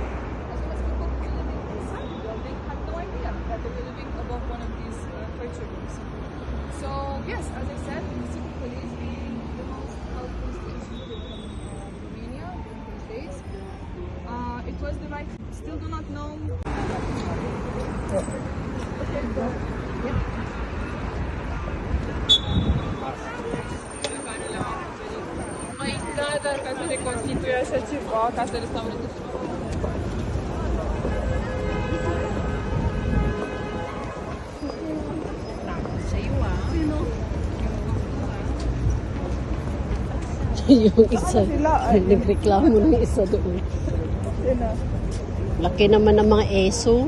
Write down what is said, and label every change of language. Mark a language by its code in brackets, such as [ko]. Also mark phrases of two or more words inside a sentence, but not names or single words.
[en] As well as people who were living inside the building had no idea that they were living above one of these torture rooms. So yes, as I said, the city police being the most powerful state in Romania in these days, it was the right. Still do not know. [ro] Da, ca să reconstituie așa ceva, ca să restaureze. [tl] Yung isa, nagreklamo ng isa doon. Laki naman ng mga eso.